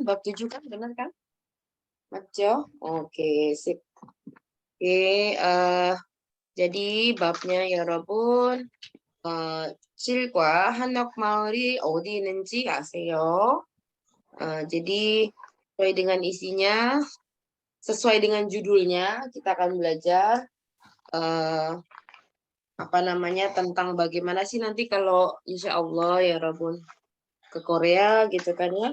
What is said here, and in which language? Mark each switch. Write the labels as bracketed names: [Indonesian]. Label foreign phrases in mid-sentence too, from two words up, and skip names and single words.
[Indonesian] Bab 7 kan? Benar kan? Maco? Oke, sip. Oke, jadi babnya ya Robun. [Korean] 실과 한옥 마을이 어디 있는지 아세요? [Indonesian] jadi sesuai dengan isinya, sesuai dengan judulnya, kita akan belajar apa namanya tentang bagaimana sih nanti kalau [Arabic] إن شاء الله [Indonesian] ya Robun ke Korea gitu kan ya.